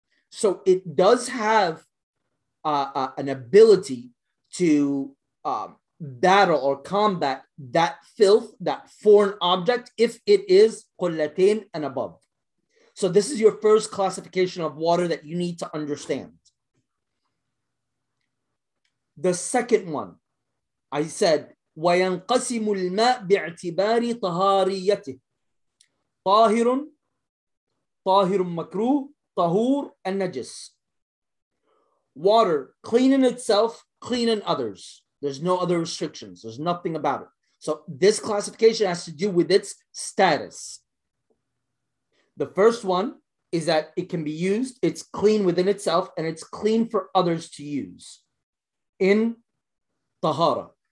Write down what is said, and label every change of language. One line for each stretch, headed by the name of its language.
English: So it does have an ability to battle or combat that filth, that foreign object, if it is qullatin and above. So this is your first classification of water that you need to understand. The second one, I said,
Arabic: وَيَنْقَسِمُ الْمَاءِ بِاعْتِبَارِ طَهَارِيَّتِهِ طَاهِرٌ طَاهِرٌ مَكْرُوهٌ طَهُورٌ النَّجِسِ.
English: Water, clean in itself, clean in others. There's no other restrictions. There's nothing about it. So this classification has to do with its status. The first one is that it can be used, it's clean within itself, and it's clean for others to use in tahara.